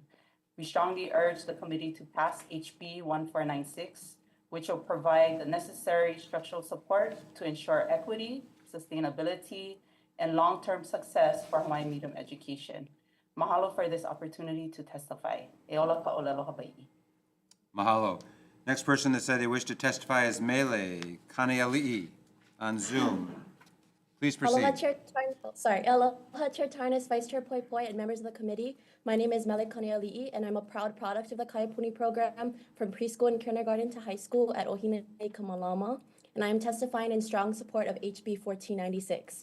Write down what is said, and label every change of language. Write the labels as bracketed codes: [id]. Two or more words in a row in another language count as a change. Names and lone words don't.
[en] We strongly urge the committee to pass HB 1496, which will provide the necessary structural support to ensure equity, sustainability, and long-term success for Hawaiian medium education. Mahalo for this opportunity to testify. [haw] E ola ka olelo Hawaii. [en] Mahalo. Next person that said they wish to testify is Mele Kaneali'i on Zoom. Please proceed. Aloha, Chair Aloha, Chair Tarnas, Vice Chair Poi Poi, and members of the committee. My name is Mele Kaneali'i, and I'm a proud product of the Kaiapuni program from preschool and kindergarten to high school at Ohine Kamalama, and I am testifying in strong support of HB 1496.